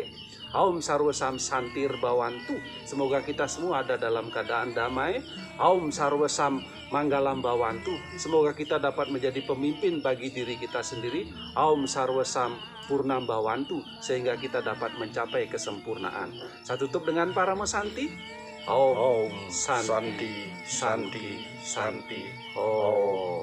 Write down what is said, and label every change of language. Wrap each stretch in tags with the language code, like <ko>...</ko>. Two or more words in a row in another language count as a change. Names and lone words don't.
<sa>Om Sarwa Sam Santir Bawantu,</sa> <id>semoga kita semua ada dalam keadaan damai.</id> <sa>Om Sarwa Sam Manggalam Bawantu,</sa> <id>semoga kita dapat menjadi pemimpin bagi diri kita sendiri.</id> <sa>Om Sarwa Sam Purnam Bawantu,</sa> <id>sehingga kita dapat mencapai kesempurnaan. Saya tutup dengan para mesanti.</id> <sa>Om Santi, Santi, Santi. Om.</sa>